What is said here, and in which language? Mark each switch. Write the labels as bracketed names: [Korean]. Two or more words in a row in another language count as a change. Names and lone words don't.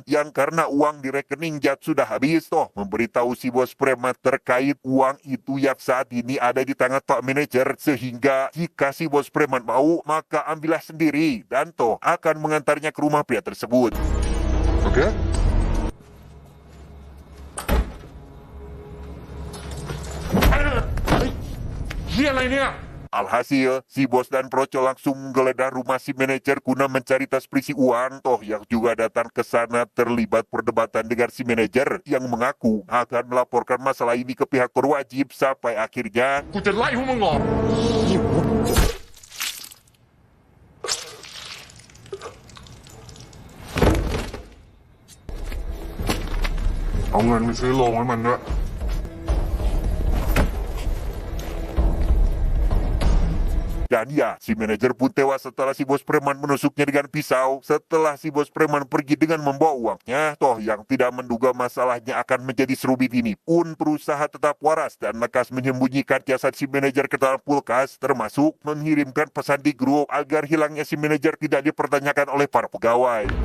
[Indonesian] Yang karena uang di rekening Jat sudah habis, Toh memberitahu si bos preman terkait uang itu yang saat ini ada di tangan Pak Manajer. Sehingga jika si bos preman mau, maka ambillah sendiri. Dan Toh akan mengantarnya ke rumah pria tersebut. Oke? [Thai] เฮียอะไรเนี่ย [Indonesian] Alhasil, si bos dan Proco langsung menggeledah rumah si manajer guna mencari tas berisi uang. Toh yang juga datang ke sana terlibat perdebatan dengan si manajer yang mengaku akan melaporkan masalah ini ke pihak berwajib sampai akhirnya [Thai] กูจะไล่พวกมึงออก เอาเงินไปซื้อโรงให้มันด้วย [Indonesian] Dan ya, si manajer pun tewas setelah si bos preman menusuknya dengan pisau. Setelah si bos preman pergi dengan membawa uangnya, Toh yang tidak menduga masalahnya akan menjadi serumit ini pun berusaha tetap waras dan lekas menyembunyikan jasad si manajer ke dalam kulkas, termasuk mengirimkan pesan di grup agar hilangnya si manajer tidak dipertanyakan oleh para pegawai.